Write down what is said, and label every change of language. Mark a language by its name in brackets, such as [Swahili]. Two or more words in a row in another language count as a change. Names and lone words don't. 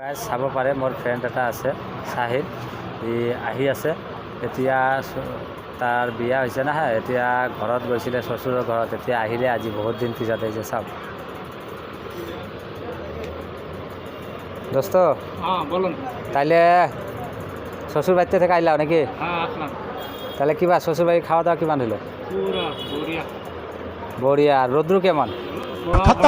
[Assamese] চাব পাৰে মোৰ ফ্ৰেণ্ড এটা আছে চাহিদ, ই আহি আছে এতিয়া। তাৰ বিয়া হৈছে নহয়, এতিয়া ঘৰত গৈছিলে শ্বশুৰৰ ঘৰত, এতিয়া আহিলে আজি বহুত দিন পিছত আহিছে। চাওক দোস্ত, [Bangla] বলুন। তাইলে শ্বশুর বাড়িতে থেকে আইলাও নাকি? আসলাম। তাহলে কিবা শ্বশুর বাড়ি খাওয়া দাওয়া কিমান হলো? [Hindi] पूरा बढ़िया [Bangla] বড়িয়া। রোদ্রু কেমন? খতম।